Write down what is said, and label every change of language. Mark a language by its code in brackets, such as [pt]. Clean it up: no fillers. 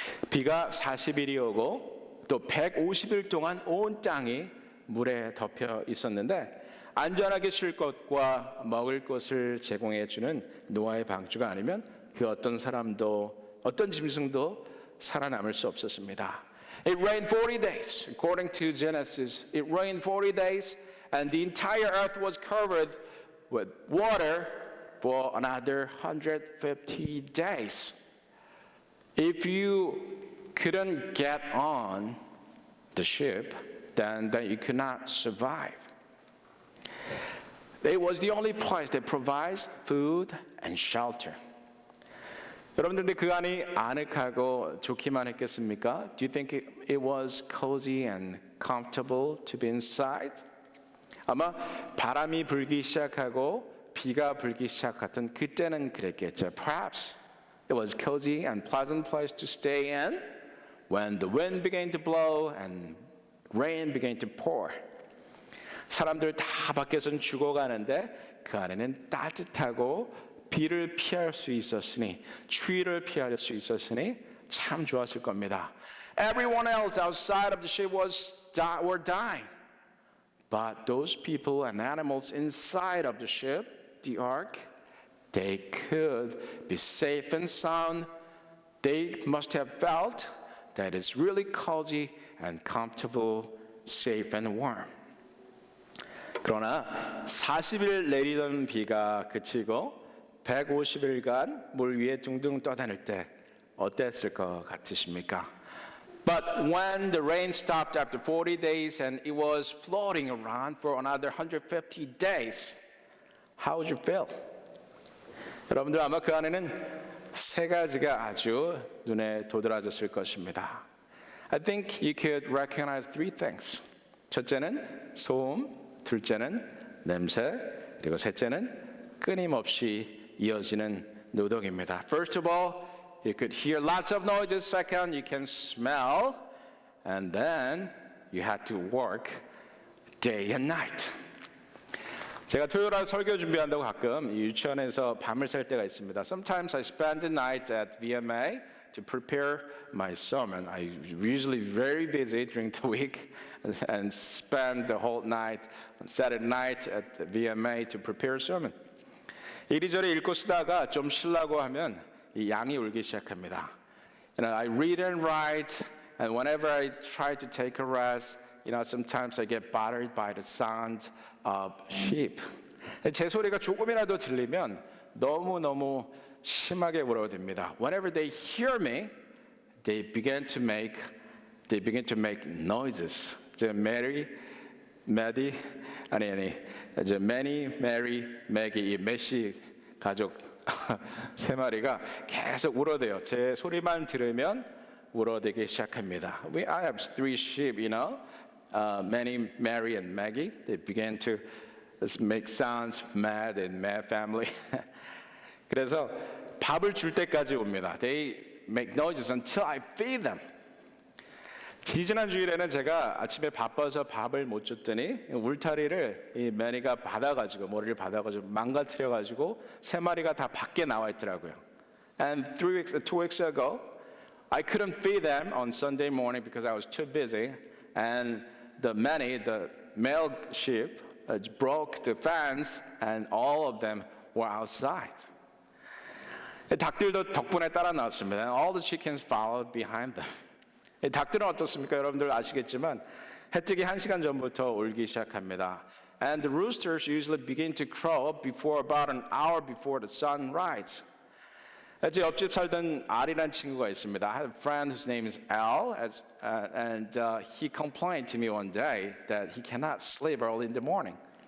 [ko] 비가 40일이 오고 또 150일 동안 온 땅이 물에 덮여 있었는데 안전하게 쉴 것과 먹을 것을 제공해 주는 노아의 방주가 아니면 그 어떤 사람도 어떤 짐승도 살아남을 수 없었습니다. [en] It rained 40 days. According to Genesis, it rained 40 days and the entire earth was covered with water for another 150 days. If you couldn't get on the ship, then you could not survive. It was the only place that provides food and shelter. [ko] 여러분들 근데 그 안이 아늑하고 좋기만 했겠습니까? [en] Do you think it was cozy and comfortable to be inside? [ko] 아마 바람이 불기 시작하고 비가 불기 시작했던 그때는 그랬겠죠. [en] Perhaps it was cozy and pleasant place to stay in when the wind began to blow and rain began to pour. [ko] 사람들 다 밖에선 죽어가는데 그 안에는 따뜻하고 비를 피할 수 있었으니 추위를 피할 수 있었으니 참 좋았을 겁니다. [en] Everyone else outside of the ship were dying. But those people and animals inside of the ship, the ark, they could be safe and sound. They must have felt that it's really cozy and comfortable, safe and warm. [ko] 그러나 40일 내리던 비가 그치고 150일간 물 위에 둥둥 떠다닐 때 어땠을 것 같으십니까? [en] But when the rain stopped after 40 days and it was floating around for another 150 days, how would you feel? [ko] 여러분들 아마 그 안에는 세 가지가 아주 눈에 도드라졌을 것입니다. [en] I think you could recognize three things. [ko] 첫째는 소음, 둘째는 냄새, 그리고 셋째는 끊임없이 이어지는 노동입니다. [en] First of all, you could hear lots of noises. Second, you can smell. And then you had to work day and night. [ko] 제가 토요일날 설교 준비한다고 가끔 유치원에서 밤을 샐 때가 있습니다. [en] Sometimes I spend the night at VMA to prepare my sermon. I'm usually very busy during the week and spend the whole night on Saturday night at VMA to prepare a sermon. [ko] 이리저리 읽고 쓰다가 좀 쉬려고 하면 이 양이 울기 시작합니다. [en] I read and write, and whenever I try to take a rest, sometimes I get bothered by the sound of sheep. [ko] 제 소리가 조금이라도 들리면 너무너무 심하게 울어댑니다. [en] Whenever they hear me, they begin to make noises. [ko] Mary, Maddie, Manny, Mary, Maggie, 이 메시 가족 세 마리가 계속 울어대요. 제 소리만 들으면 울어대기 시작합니다. [en] I have three sheep, Manny, Mary, and Maggie. They began to make sounds, Mad and Mad family. [ko] 그래서 밥을 줄 때까지 옵니다. [en] They make noises until I feed them. [ko] 지지난 주일에는 제가 아침에 바빠서 밥을 못 줬더니 울타리를 이 매니가 머리를 받아가지고 망가뜨려가지고 세 마리가 다 밖에 나와 있더라고요. [en] And 2 weeks ago, I couldn't feed them on Sunday morning because I was too busy. And the male sheep broke the fence, and all of them were outside. [ko] 닭들도 덕분에 따라 나왔습니다. [en] And all the chickens followed behind them. [ko] 닭들은 어떻습니까? 여러분들 아시겠지만 해 뜨기 1시간 전부터 울기 시작합니다. [en] And the roosters usually begin to crow before about an hour before the sun rises. [ko] 제 옆집 살던 Al이라는 친구가 있습니다. [en] I have a friend whose name is Al, and he complained to me one day that he cannot sleep early in the morning.